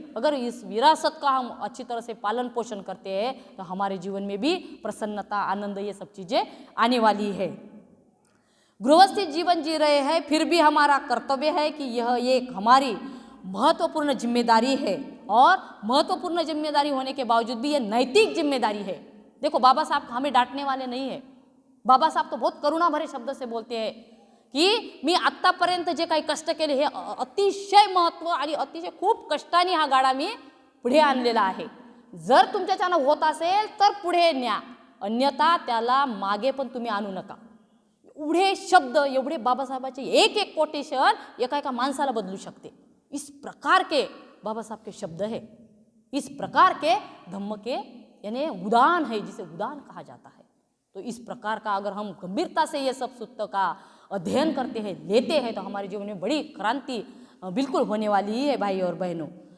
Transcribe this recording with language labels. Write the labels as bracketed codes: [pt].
[hi] अगर इस विरासत का हम अच्छी तरह से पालन पोषण करते हैं तो हमारे जीवन में भी प्रसन्नता, आनंद, ये सब चीज़ें आने वाली है। गृहस्थी जीवन जी रहे हैं, फिर भी हमारा कर्तव्य है कि यह एक हमारी महत्वपूर्ण जिम्मेदारी है, और महत्वपूर्ण जिम्मेदारी होने के बावजूद भी यह नैतिक जिम्मेदारी है। देखो बाबा साहब हमें डांटने वाले नहीं है। बाबा साहब तो बहुत करुणा भरे शब्द से बोलते हैं की [mr] मी आत्तापर्यंत जे काही कष्ट केले हे अतिशय महत्व आणि अतिशय खूप कष्टाने हा गाडा मी पुढे आणलेला आहे। जर तुमच्याच्यानं होत असेल तर पुढे न्या, अन्यथा त्याला मागे पण तुम्ही आणू नका। एवढे शब्द, एवढे बाबासाहेबांचे एक एक कोटेशन एका एका माणसाला बदलू शकते। [hi] इस प्रकार के बाबा साहब के शब्द है, इस प्रकार के धम्म के यानी उदान है, जिसे उदान कहा जाता है। तो इस प्रकार का अगर हम गंभीरता से ये सब सूत्र का अध्ययन करते हैं, लेते हैं, तो हमारे जीवन में बड़ी क्रांति बिल्कुल होने वाली है भाई और बहनों।